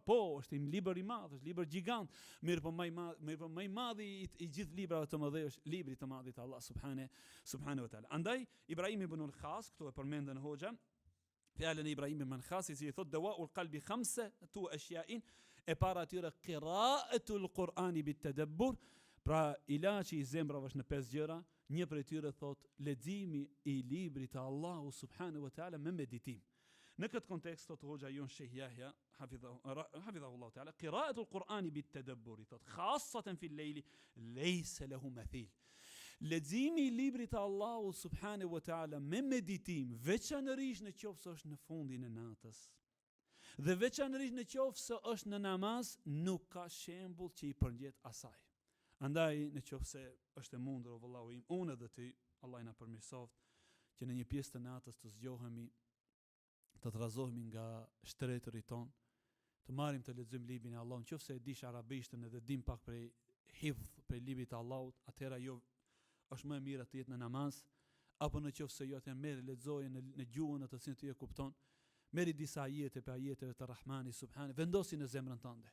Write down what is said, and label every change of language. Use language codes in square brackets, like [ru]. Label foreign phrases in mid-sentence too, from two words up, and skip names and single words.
[sq] Po, është një libër i madh, është libër gjigant, mirë po më i madh i gjithë librave të mëdhenj është libri i të madhit Allah [ar] سبحانه وتعالى. [sq] Andaj Ibrahim ibn al-Khas, këtu e përmendën hoxha, fjalën e Ibrahim ibn al-Khas, i cili thotë [ar] دواء القلب خمسة أشياء, [sq] e para atyre [ar] قراءة القرآن بالتدبر. [sq] Pra ilaçi i zemrave është në 5 gjëra, një prej tyre thot leximi i librit të Allahu [ar] سبحانه وتعالى [sq] me meditim. Në këtë kontekst thot hoxha jon Sheikh Yahya [ar] حفظه الله تعالى, قراءة القرآن بالتدبر, [sq] thot [ar] خاصة في الليل ليس له مثيل. [sq] Leximi i librit të Allahu [ar] سبحانه وتعالى [sq] me meditim, veçanërisht në qoftë se është në fundin e natës, dhe veçanërisht në qoftë se është në namaz, nuk ka shembull që i përngjet asaj. Andaj në qoftë se është e mundur, o vëllau im, unë edhe ty, Allah na përmirësoft, që në një pjesë të natës të zgjohemi, të trazohemi nga shtretëri ton, të marrim të lexojmë librin e Allahut, nëse e dish arabishtën edhe dim pak prej hifdh prej librit të Allahut, atëherë jo është më e mirë të jetë në namaz, apo nëse jo atë merr lexoje në gjuhën atë që ti e kupton, merri disa ajete për ajeteve të Rahmanit subhanahu, vendosi në zemrën tënde.